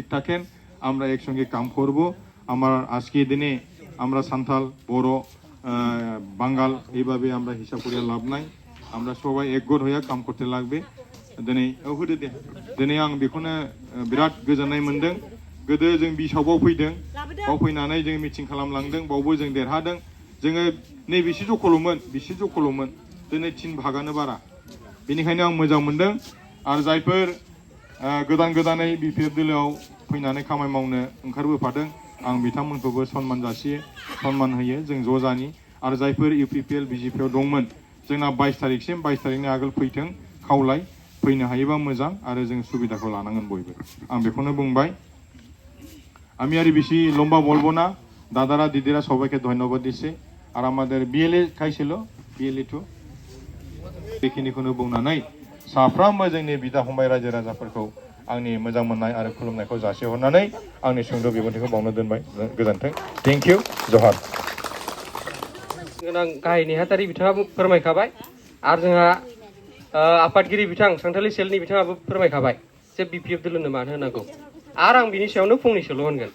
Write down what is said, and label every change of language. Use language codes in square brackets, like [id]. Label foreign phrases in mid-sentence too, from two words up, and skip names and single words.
[bn] থাকেন আমরা একসঙ্গে কাম করব আমার আজকে দিনে আমরা সান্তাল বড় বাঙাল এইভাবে আমরা হিসাব করে লাভ নাই আমরা সবাই একগোট হয়ে কাম করতে লাগবে [brx] दिनै होदो दे दिनै आं बेखौनो बिराद गोजोननाय मोनदों गोदो जों बिसावआव फैदों बाव फैनानै जों मिटिं खालामलांदों बावबो जों देरहादों जोङो नै बिसि जखल'मोन दिनै 3 भागानो बारा बेनिखायनो आं मोजां मोनदों आरो जायफोर गोदानै बिपिएफ दोलोआव फैनानै खामानि मावनो ओंखारबोफादों आं बिथांमोनखौबो सन्मान जासियो सन्मान होयो जों ज' जानि आरो जायफोर इउपिपिएल बिजेपिआव दंमोन जोंना 22 तारिखसिम 22 तारिखनि आगोल फैथों खावलाय फैनो हायोबा मोजां आरो जों सुबिदाखौ लानांगोन बयबो आं बेखौनो बुंबाय [bn] আমি আর বেশি লম্বা বলবো না দাদারা দিদিরা সবাইকে ধন্যবাদ দিছে আর আমাদের বিএলএ খাইছিল বিএলএ টু [brx] बेखिनिखौनो बुंनानै साफ्रोमबो जोंनि बिदा फंबाय रायजो राजाफोरखौ आंनि मोजां मोननाय आरो खुलुमनायखौ जासिहरनानै आंनि सुंद' बिबुंथिखौ बावनो दोनबाय गोजोन्थों [en] thank you [brx] जहार गोनां गाहाय नेहाथारि बिथाङा फोरमायखाबाय आरो जोंहा आफादगिरि बिथां सानथालि सेलनि बिथाङाबो फोरमायखाबाय जे बिपिएफ दोलोनो मानो होनांगौ आरो आं बिनि सायावनो फंनैसोल' होनगोन